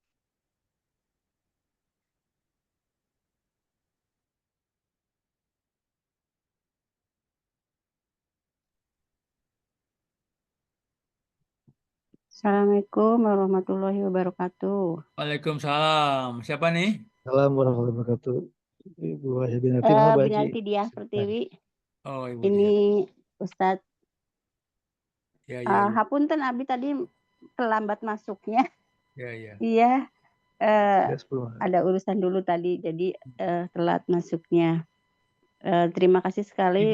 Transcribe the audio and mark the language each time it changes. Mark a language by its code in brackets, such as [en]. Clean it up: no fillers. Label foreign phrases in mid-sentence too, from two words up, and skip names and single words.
[ar] السلام عليكم ورحمة الله وبركاته. وعليكم السلام. [id] Siapa nih? [ar] السلام عليكم ورحمة الله وبركاته. [id] Ibu Hajah Binati, mana Pak Haji? Binanti Diah Pertiwi. Oh, Ibu Ini dia. Ustadz. Ya, ya, ya. Hapunten Abi tadi terlambat masuknya. Ya, ya. Iya. Ya, 10. Ada urusan dulu tadi, jadi telat masuknya. Terima kasih sekali